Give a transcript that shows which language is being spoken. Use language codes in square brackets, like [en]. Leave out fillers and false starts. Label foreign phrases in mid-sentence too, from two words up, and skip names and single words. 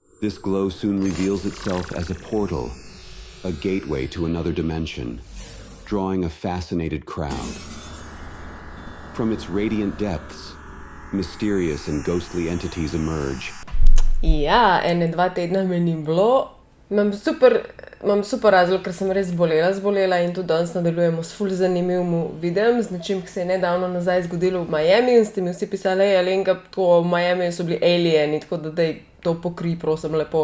[en] This glow soon reveals itself as a portal, a gateway to another dimension, drawing a fascinated crowd. From its radiant depths, mysterious and ghostly entities emerge. [sl] Ja, 1-2 tedna me ni bilo. Imam super razlog, ker sem res zbolela in tudi danes nadaljujemo s ful zanimivim videom, z nečim, ki se je nedavno nazaj zgodilo v Miami in ste mi vsi pisali, Alenka, tako v Miami so bili alieni, tako da daj to pokri, prosim, lepo.